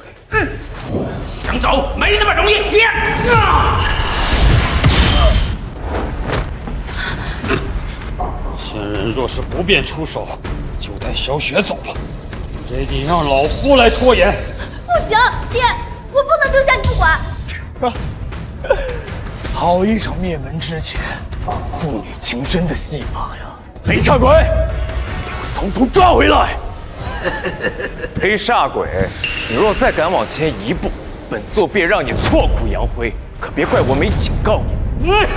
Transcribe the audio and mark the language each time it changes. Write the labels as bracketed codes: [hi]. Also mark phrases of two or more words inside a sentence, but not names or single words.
[zh] 想走沒那麼容易。仙人若是不便出手，就帶小雪走吧，也得讓老夫來拖延。不行，爹，我不能丟下你不管。好一場滅門之前父女情深的戲碼呀！黑煞鬼，給我統統抓回來！黑煞鬼，你若再敢往前一步，本座便讓你挫骨揚灰，可別怪我沒警告你。